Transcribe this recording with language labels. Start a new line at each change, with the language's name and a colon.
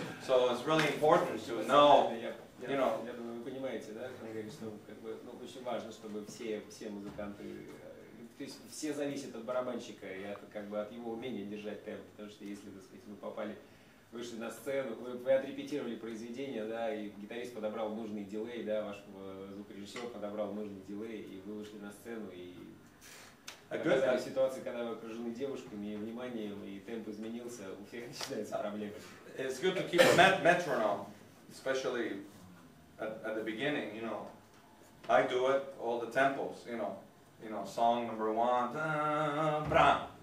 English: So it's really important to know.
Russian: Я думаю, вы понимаете, да, что как бы, очень важно, чтобы все музыканты, то есть все зависят от барабанщика и как бы от его умения держать темп, потому что если, так сказать, вы вышли на сцену, вы отрепетировали произведение, да, и гитарист подобрал нужный дилей, да, ваш звукорежиссер подобрал нужный дилей, и вы вышли на сцену и оказались в ситуации, когда вы окружены девушками и вниманием, и темп изменился, у всех начинаются проблемы.
English: It's good to keep a metronome, especially at the beginning, I do it, all the tempos, song number 1, bra.